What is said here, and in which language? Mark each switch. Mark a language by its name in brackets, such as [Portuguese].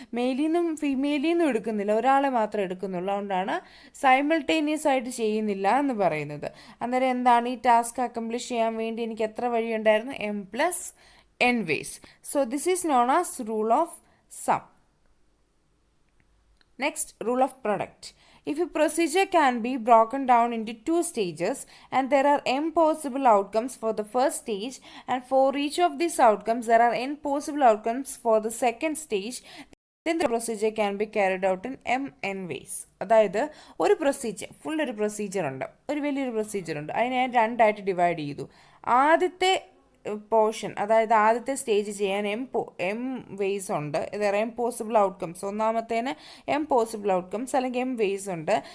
[Malayalam] മെയിലിൽ നിന്നും ഫീമെയിലിൽ നിന്നും എടുക്കുന്നില്ല, ഒരാളെ മാത്രമേ എടുക്കുന്നുള്ളൂ. അതുകൊണ്ടാണ് സൈമിൾട്ടേനിയസ് ആയിട്ട് ചെയ്യുന്നില്ല എന്ന് പറയുന്നത്. അന്നേരം എന്താണ്? ഈ ടാസ്ക് അക്കംപ്ലിഷ് ചെയ്യാൻ വേണ്ടി എനിക്ക് എത്ര വഴിയുണ്ടായിരുന്നു? [English] M plus N ways. So this is known as rule of sum. Next, rule of product. If a procedure can be broken down into 2 stages and there are n possible outcomes for the first stage and for each of these outcomes there are n possible outcomes for the second stage, then the procedure can be carried out in mn ways. [Malayalam] അതായത് ഒരു procedure ഒരു procedure ഉണ്ട്, ഒരു വലിയൊരു procedure ഉണ്ട്, അതിനെ ഞാൻ രണ്ടായിട്ട് ഡിവൈഡ് ചെയ്തു. ആദ്യത്തെ പോർഷൻ, അതായത് ആദ്യത്തെ സ്റ്റേജ് ചെയ്യാൻ എം വേസ് ഉണ്ട്. ഇതേറെ M possible outcomes, ഒന്നാമത്തേന് M possible outcomes അല്ലെങ്കിൽ എം വേസ് ഉണ്ട്.